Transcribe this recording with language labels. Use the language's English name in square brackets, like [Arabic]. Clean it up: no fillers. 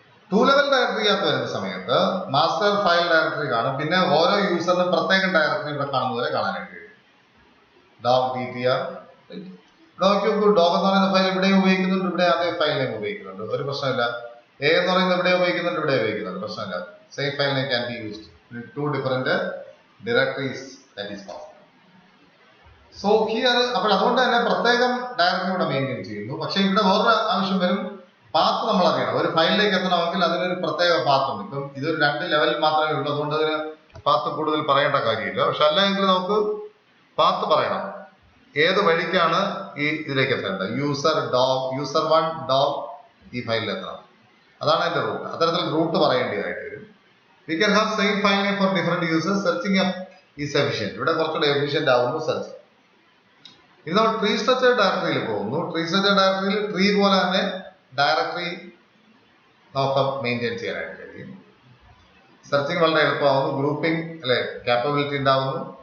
[Malayalam] Two level ഡയറക്ടറിക്കകത്ത് വരുന്ന സമയത്ത് master file directory കാണും, പിന്നെ ഓരോ യൂസറിനും പ്രത്യേകം ഡയറക്ടറി ഇവിടെ കാണുന്നവരെ കാണാനായിട്ട് കഴിയും. ഡോഗ് DTR ഡോഗ് എന്ന് പറയുന്ന ഫയൽ ഇവിടെയും ഉപയോഗിക്കുന്നുണ്ട്, ഇവിടെ അതേ ഫയൽ നെയിം ഉപയോഗിക്കുന്നുണ്ട്, ഒരു പ്രശ്നമില്ല. എ എന്ന് പറയുന്നത് ഇവിടെ ഉപയോഗിക്കുന്നുണ്ട്, ഇവിടെ ഉപയോഗിക്കുന്നുണ്ട്, പ്രശ്നമില്ല. [English] Same file name can be used in two different directories, that is possible. So here [Malayalam] അപ്പോൾ അതുകൊണ്ട് തന്നെ പ്രത്യേകം ഡയറക്ടറി ഇവിടെ മെയിൻറ്റെയിൻ ചെയ്യുന്നു. പക്ഷെ ഇവിടെ വേറൊരു ആവശ്യം വരും, പാത്ത് നമ്മൾ അറിയണം. ഒരു ഫയലിലേക്ക് എത്തണമെങ്കിൽ അതിനൊരു പ്രത്യേക പാത്ത് ഉണ്ട്. ഇപ്പം ഇതൊരു രണ്ട് ലെവലിൽ മാത്രമേ ഉള്ളൂ, അതുകൊണ്ട് അതിന് പാത്ത് കൂടുതൽ പറയേണ്ട കാര്യമില്ല. പക്ഷെ അല്ലെങ്കിൽ നമുക്ക് പാത്ത് പറയണം, ഏത് വഴിക്കാണ് ഈ ഇതിലേക്ക് എത്തേണ്ടത്. യൂസർ 1 ഡോഗ് ഈ ഫയലിൽ എത്തണം, അതാണ് അതിന്റെ റൂട്ട്. അത്തരത്തിൽ റൂട്ട് പറയേണ്ടതായിട്ട് വരും. [English] We can have same file name for different users. Searching up is efficient. [Malayalam] ഇവിടെ കുറച്ചുകൂടെ എഫിഷ്യന്റ് ആവുന്നു സെർച്ച്. ഇത് നമ്മൾ ട്രീ സ്ട്രക്ചർ ഡയറക്ടറിയിൽ പോകുന്നു. ട്രീ സ്ട്രക്ചർ ഡയറക്ടറിയിൽ ട്രീ പോലെ തന്നെ ഡയറക്ടറി നമുക്ക് മെയിൻറ്റെയിൻ ചെയ്യാനായിട്ട് കഴിയും. സെർച്ചിങ് വളരെ എളുപ്പമാവുന്നു. ഗ്രൂപ്പിംഗ് അല്ലെ കാപ്പബിലിറ്റി ഉണ്ടാവുന്നു.